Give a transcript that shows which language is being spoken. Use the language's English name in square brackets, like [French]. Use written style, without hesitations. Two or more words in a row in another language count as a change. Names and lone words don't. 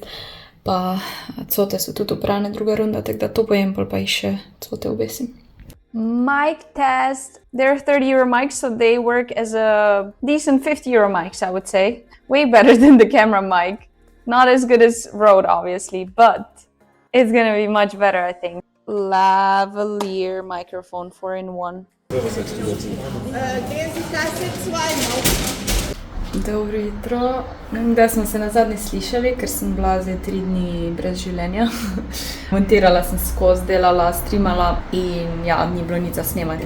[Slovenian] Pa cote so tudi uprane, druga runda, tako da to pojem, pol pa jih še cote obesim. [English] Mic test. They're €30 mics, so they work as a decent €50 mics, I would say. Way better than the camera mic. Not as good as Rode, obviously, but it's gonna be much better, I think. Lavalier microphone 4-in-1. [Slovenian] Dobro jutro. Da smo se nazadnje slišali, ker sem bila zdaj 3 dni brez življenja. Montirala sem skozi, delala, streamala in ja, ni bilo nič za snemati.